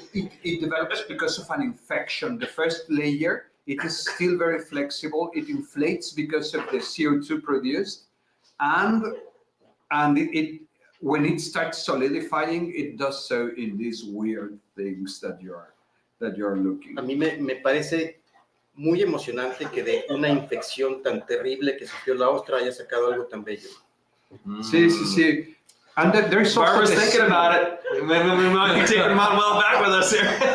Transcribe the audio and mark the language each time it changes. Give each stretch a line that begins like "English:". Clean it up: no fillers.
English: It develops because of an infection. The first layer, it is still very flexible. It inflates because of the CO2 produced, and it when it starts solidifying, it does so in these weird things that you're looking.
Spanish: A mí me parece muy emocionante que de una infección tan terrible que sufrió la ostra haya sacado algo tan bello.
English: Sí. And there's also Barbara's the thinking about it. We might be taking Manuel back with us here.